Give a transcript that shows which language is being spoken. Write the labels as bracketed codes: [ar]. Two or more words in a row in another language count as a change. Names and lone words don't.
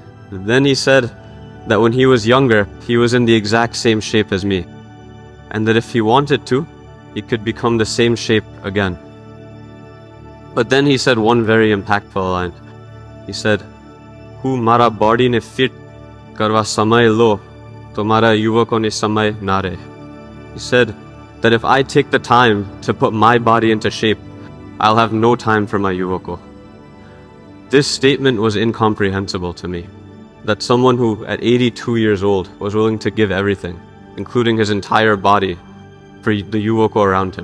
[en] Then he said that when he was younger, he was in the exact same shape as me, and that if he wanted to, he could become the same shape again. But then he said one very impactful line. He said, [gu] "હું મારા body ને fit કરવા સમય લો, તો મારા યુવકો ને સમય ના રહે." [en] He said that if I take the time to put my body into shape, I'll have no time for my yuvako. This statement was incomprehensible to me. That someone who, at 82 years old, was willing to give everything, including his entire body, for the yuvako around him.